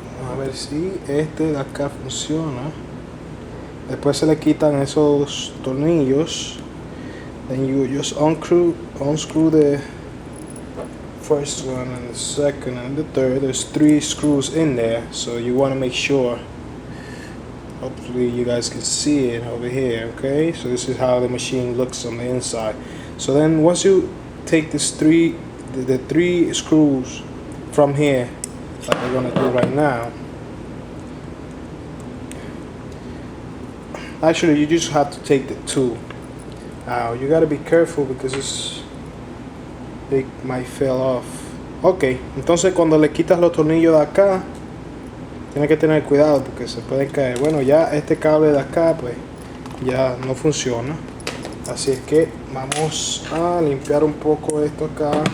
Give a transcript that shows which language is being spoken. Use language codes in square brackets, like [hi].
[es] A ver si este de acá funciona. Después se le quitan esos tornillos. [en] Then you just unscrew the first one and the second and the third. There's 3 screws in there, so you want to make sure. Hopefully you guys can see it over here. Okay, so this is how the machine looks on the inside. So then once you take the 3 screws from here, like we're gonna do right now. Actually, you just have to take the 2 out. You gotta be careful because they might fall off. [es] Ok, entonces cuando le quitas los tornillos de acá, tienes que tener cuidado porque se pueden caer. Bueno, ya este cable de acá pues ya no funciona. Así es que vamos a limpiar un poco esto acá.